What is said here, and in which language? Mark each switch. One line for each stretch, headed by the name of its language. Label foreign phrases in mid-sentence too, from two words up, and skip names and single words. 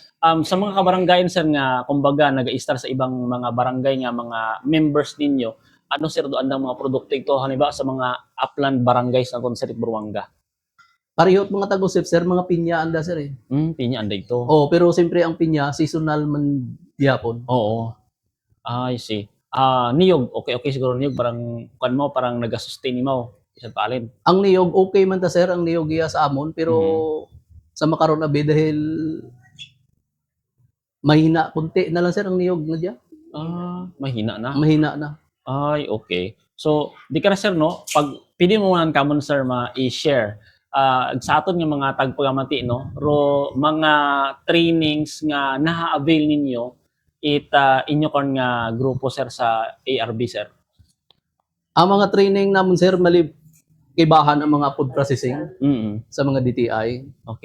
Malaynon: Sa mga kabaranggayan sir nga kumbaga naga-star sa ibang mga barangay nga mga members ninyo, ano sir do andang mga produkto ito halimbawa sa mga
English: upland barangays
Malaynon: na sa Buruanga? Parehot mga tagusip sir, mga pinya anda sir eh. Pinya anda ito. Oh, pero siyempre ang pinya seasonal man gyapon. Oo.
English: I see.
Malaynon: Niyog, okay siguro niyog parang kan mo parang naga-sustain mo isang palin. Ang niyog okay man ta sir, ang niyog iya sa amon pero sa makaron abi dahil mahina kunti na lang sir ang niyog na diya. Mahina na. Mahina na. Ay, okay. So, di ka na sir no, pag pili mo man kamon sir ma-i-share sa aton nga mga tagpagamati no, ro mga trainings nga naha-avail ninyo inyo kon nga grupo sir sa ARB sir. Ang mga training namon sir kibahan ang mga
English: food processing
Malaynon: sa mga DTI.